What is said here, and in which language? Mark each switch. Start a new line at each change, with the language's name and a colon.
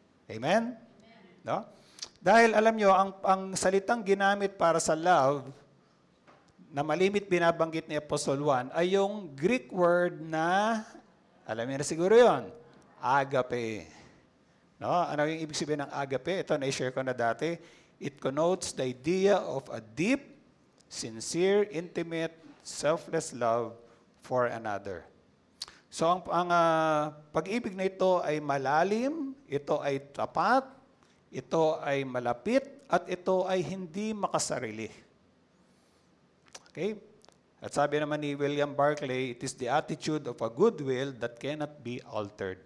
Filipino: Amen? No? Dahil alam nyo, ang salitang ginamit para sa love, na malimit binabanggit ni Apostol Juan, ay yung Greek word na, alam niyo na siguro yon, agape. No? Ano yung ibig sabihin ng agape? Ito, na-share ko na dati.
English: It connotes the idea of a deep, sincere, intimate, selfless love for another.
Filipino: So, ang pag-ibig na ito ay malalim, ito ay tapat, ito ay malapit, at ito ay hindi makasarili. Okay? At sabi naman ni
English: William Barclay, it is the attitude of a goodwill that cannot be altered.